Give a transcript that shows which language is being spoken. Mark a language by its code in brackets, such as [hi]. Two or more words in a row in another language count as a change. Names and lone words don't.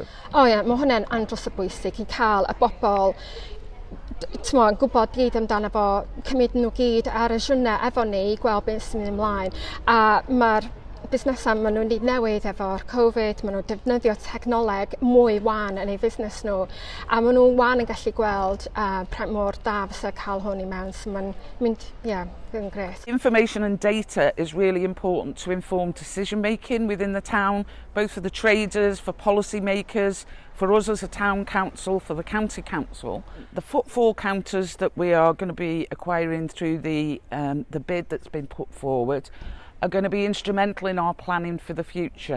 [cy] O ie, mae hwnna'n andros o bwysig i cael y bobl yn gwybod gyd amdano fo, cymryd nhw gyd ar y siwrna efo ni i gweld beth sy'n mynd ymlaen. A mae'r busnesau maen nhw'n wedi newid efo'r Covid, maen nhw'n defnyddio technoleg mwy wan yn eu busnes nhw, a maen nhw wan yn gallu gweld print mor da fysa cael hwn i mewn, so mae'n mynd, yn gret. [en] Information and data is really important to inform decision making within the town, both for the traders, for policy makers, for us as a town council, for the county council. The footfall counters that we are going to be acquiring through the bid that's been put forward are going to be instrumental in our planning for the future.